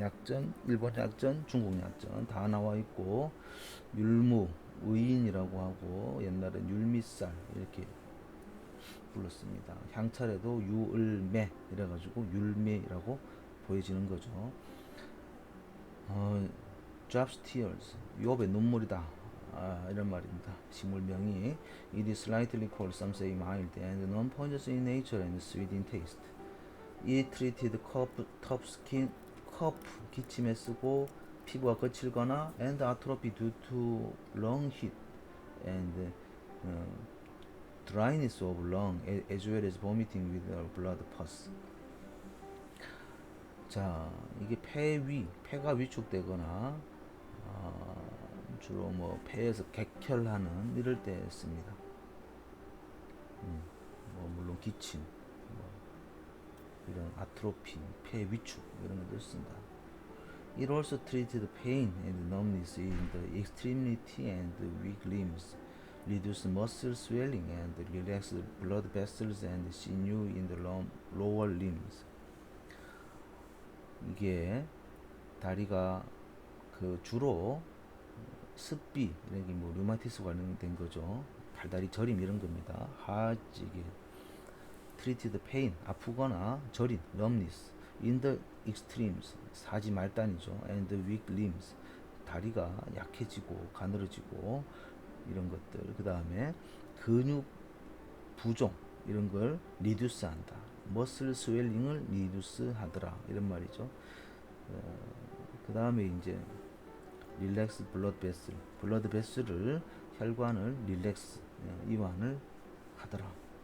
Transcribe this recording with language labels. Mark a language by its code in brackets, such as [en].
[ko] 약전, 일본 약전, 중국 약전 다 나와 있고 율무, 의인이라고 하고 옛날엔 율미쌀 이렇게 불렀습니다. 향찰에도 유을매 이래가지고 율매라고 보여지는 거죠. [en] drops tears, [ko] 유업의 눈물이다. 이런 말입니다. [en] 식물명이 It is slightly cold, some say mild, and non-poisonous in nature and sweet in taste. It treated tough skin, cough, [ko] 기침에 쓰고 피부가 거칠거나 [en] and atrophy due to lung heat and dryness of lung as well as vomiting with blood pus. [ko] 자, 이게 폐가 위축되거나 주로 뭐 폐에서 객혈하는 이럴 때 씁니다. 뭐 물론 기침, 뭐 이런 아트로피, 폐 위축 이런 것들 쓴다. [en] It also treated pain and numbness in the extremity and weak limbs, reduced muscle swelling and relaxed blood vessels and sinew in the lower limbs. [ko] 이게 다리가 그 주로 습비, 여기 뭐 류마티스 관련된 거죠. 발다리 저림 이런 겁니다. [en] 하지게 treated pain, [ko] 아프거나 저린, [en] numbness in the extremes, [ko] 사지 말단이죠. [en] and weak limbs, [ko] 다리가 약해지고 가늘어지고 이런 것들. 그 다음에 근육 부종 이런 걸 reduce 한다. muscle swelling을 reduce 하더라 이런 말이죠. 그 다음에 이제 [en] relax blood vessel, [ko] 블러드 베슬을 혈관을 릴렉스 이완을 하더라.